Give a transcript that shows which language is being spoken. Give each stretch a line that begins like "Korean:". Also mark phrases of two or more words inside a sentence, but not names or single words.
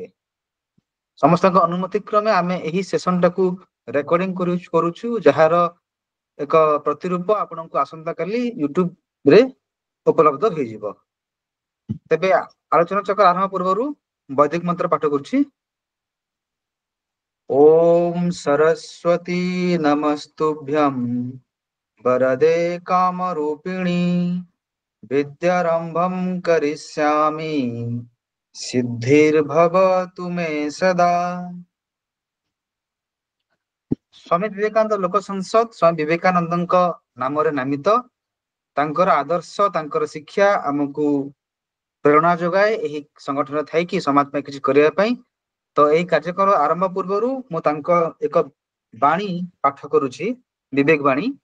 Odia: ସମସ୍ତଙ୍କ ଅନୁମତି କ୍ରମେ ଆମେ ଏହି ସେସନଟାକୁ ରେକର୍ଡିଂ କରୁଛୁ, ଯାହାର ଏକ ପ୍ରତିରୂପ ଆପଣଙ୍କୁ ଆସନ୍ତାକାଲି ୟୁଟ୍ୟୁବରେ ଉପଲବ୍ଧ ହେଇଯିବ। ତେବେ ଆଲୋଚନା ଚକ୍ର ଆରମ୍ଭ ପୂର୍ବରୁ ବୈଦିକ ମନ୍ତ୍ର ପାଠ କରୁଛି।
Sanskrit: ओम सरस्वती नमस्तुभ्यं वरदे कामरूपिणी विद्यारंभं करिष्यामि सिद्धिर्भवतु मे सदा।
Odia: ସ୍ୱାମୀ ବିବେକାନନ୍ଦ ଲୋକ ସଂସଦ ସ୍ୱାମୀ ବିବେକାନନ୍ଦଙ୍କ ନାମରେ ନାମିତ। ତାଙ୍କର ଆଦର୍ଶ, ତାଙ୍କର ଶିକ୍ଷା ଆମକୁ ପ୍ରେରଣା ଯୋଗାଏ ଏହି ସଂଗଠନରେ ଥାଇକି ସମାଜ ପାଇଁ କିଛି କରିବା ପାଇଁ। ତ ଏହି କାର୍ଯ୍ୟକ୍ରମ ଆରମ୍ଭ ପୂର୍ବରୁ ମୁଁ ତାଙ୍କ ଏକ ବାଣୀ ପାଠ କରୁଛି, ବିବେକ ବାଣୀ।